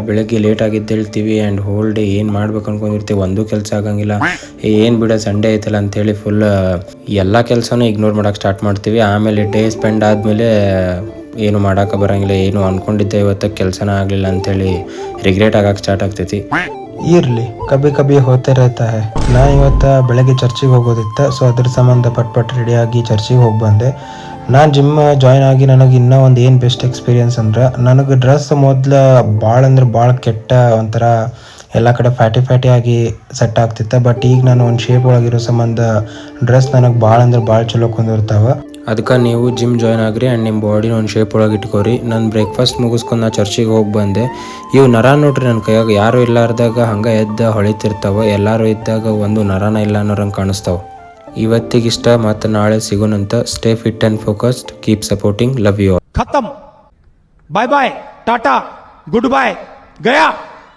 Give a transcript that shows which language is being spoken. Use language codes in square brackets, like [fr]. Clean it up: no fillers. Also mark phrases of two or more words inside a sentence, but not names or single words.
[kn] ಬೆಳಗ್ಗೆ ಲೇಟಾಗಿ ಎದ್ದೇಳ್ತೀವಿ [en] and whole day [kn] ಏನು ಮಾಡ್ಬೇಕು ಅನ್ಕೊಂಡಿರ್ತೀವಿ, ಒಂದೂ ಕೆಲಸ ಆಗಂಗಿಲ್ಲ. ಏನು ಬಿಡ ಸಂಡೇ ಐತಲ್ಲ ಅಂತೇಳಿ ಫುಲ್ ಎಲ್ಲ ಕೆಲಸನೂ ಇಗ್ನೋರ್ ಮಾಡೋಕ್ಕೆ ಸ್ಟಾರ್ಟ್ ಮಾಡ್ತೀವಿ. ಆಮೇಲೆ [en] day spend [kn] ಆದಮೇಲೆ ಏನು ಮಾಡೋಕೆ ಬರೋಂಗಿಲ್ಲ, ಏನು ಅಂದ್ಕೊಂಡಿದ್ದೆ ಇವತ್ತು ಕೆಲಸನ ಆಗಲಿಲ್ಲ ಅಂಥೇಳಿ ರಿಗ್ರೆಟ್ ಆಗೋಕ್ಕೆ ಸ್ಟಾರ್ಟ್ ಆಗ್ತೈತಿ. [hi] ಇರಲಿ, कभी कभी होते रहता है. [kn] ನಾನು ಇವತ್ತು ಬೆಳಗ್ಗೆ ಚರ್ಚಿಗೆ ಹೋಗೋದಿತ್ತು. ಸೊ ಅದ್ರ ಸಂಬಂಧ ಪಟ್ ರೆಡಿಯಾಗಿ ಚರ್ಚಿಗೆ ಹೋಗಿ ಬಂದೆ. ನಾನು [en] gym join [kn] ಆಗಿ ನನಗೆ ಇನ್ನೂ ಒಂದು ಏನು [en] best experience [kn] ಅಂದ್ರೆ, ನನಗೆ ಡ್ರೆಸ್ ಮೊದಲು ಭಾಳ ಕೆಟ್ಟ ಒಂಥರ ಎಲ್ಲ ಕಡೆ ಫ್ಯಾಟಿ ಆಗಿ ಸೆಟ್ ಆಗ್ತಿತ್ತು. ಬಟ್ ಈಗ ನಾನು ಒಂದು ಶೇಪ್ ಒಳಗಿರೋ ಸಂಬಂಧ ಡ್ರೆಸ್ ನನಗೆ ಭಾಳ ಚಲೋ ಕೊಂದಿರ್ತಾವೆ. ಅದಕ್ಕೆ ನೀವು [en] gym join [kn] ಆಗ್ರಿ ಆ್ಯಂಡ್ ನಿಮ್ಮ ಬಾಡಿನ ಒಂದು ಶೇಪ್ ಒಳಗೆ ಇಟ್ಕೋರಿ. ನಾನು ಬ್ರೇಕ್ಫಾಸ್ಟ್ ಮುಗಿಸ್ಕೊಂಡು ನಾ ಚರ್ಚಿಗೆ ಹೋಗಿ ಬಂದೆ. ಇವು ನರ ನೋಡ್ರಿ ನನ್ನ ಕೈಯಾಗ, ಯಾರು ಇಲ್ಲಾರ್ದಾಗ ಹಂಗೆ ಎದ್ದು ಹೊಳಿತಿರ್ತಾವೆ. ಎಲ್ಲರೂ ಇದ್ದಾಗ ಒಂದು ನರನ ಇಲ್ಲ ಅನ್ನೋರಂಗೆ ಕಾಣಿಸ್ತಾವೆ. ಇವತ್ತಿಗಿಷ್ಟ, ಮತ್ತು ನಾಳೆ ಸಿಗೋಣಂತ. [en] stay fit and focused, keep supporting, love you all. [hi] खत्म, [en] bye bye, [hi] टाटा, [en] good bye, [hi] गया.